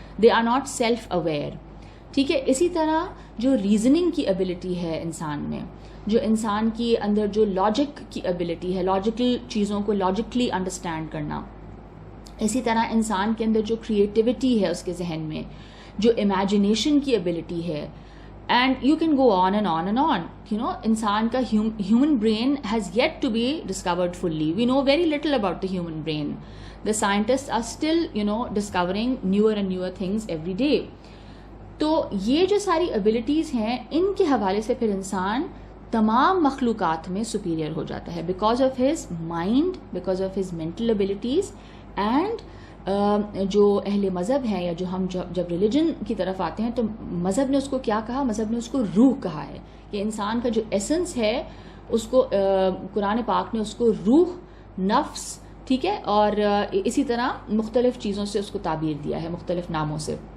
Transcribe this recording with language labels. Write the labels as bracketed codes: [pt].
[en] they are not self aware, [ur] ٹھیک ہے. اسی طرح جو ریزننگ کی ایبلٹی ہے انسان میں, جو انسان کی اندر جو لاجک کی ایبلٹی ہے, لاجیکل چیزوں کو لاجکلی انڈرسٹینڈ کرنا, اسی طرح انسان کے اندر جو کریٹیوٹی ہے اس کے ذہن میں, جو امیجنیشن کی ایبلٹی ہے, [en] and you can go on and on and on. [ur] انسان کا [en] human brain has yet to be discovered fully. We know very little about the human brain. The scientists are still discovering newer and newer things every day. [ur] تو یہ جو ساری abilities ہیں, ان کے حوالے سے پھر انسان تمام مخلوقات میں superior ہو جاتا ہے, [en] because of his mind, because of his mental abilities, [ur] and جو اہل مذہب ہیں یا جو ہم جب ریلیجن کی طرف آتے ہیں تو مذہب نے اس کو کیا کہا, مذہب نے اس کو روح کہا ہے, کہ انسان کا جو ایسنس ہے اس کو قرآن پاک نے اس کو روح, نفس, ٹھیک ہے, اور اسی طرح مختلف چیزوں سے اس کو تعبیر دیا ہے, مختلف ناموں سے.